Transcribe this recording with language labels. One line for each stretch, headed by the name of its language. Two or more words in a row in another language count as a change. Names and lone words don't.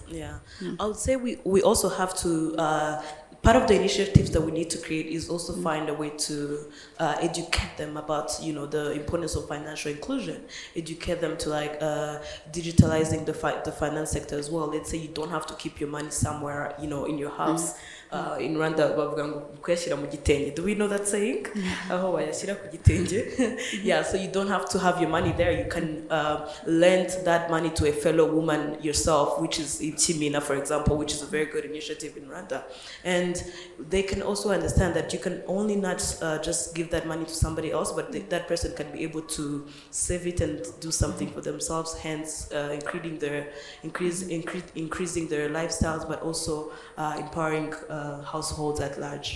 English: Yeah, I would say we also have to, part of the initiatives that we need to create is also find a way to educate them about, the importance of financial inclusion, educate them to like digitalizing the finance sector as well. Let's say you don't have to keep your money somewhere, in your house.
Kinyarwanda: In Rwanda bavuga ngo kuyashyira mu gitenge.
English: Do we know that saying?
Kinyarwanda: Aho bayashyira ku gitenge.
English: Yeah, so you don't have to have your money there. You can lend that money to a fellow woman yourself, which is in Chimina, for example, which is a very good initiative in Rwanda. And they can also understand that you can only not just give that money to somebody else, but that person can be able to save it and do something for themselves, hence increasing their lifestyles, but also empowering households at large.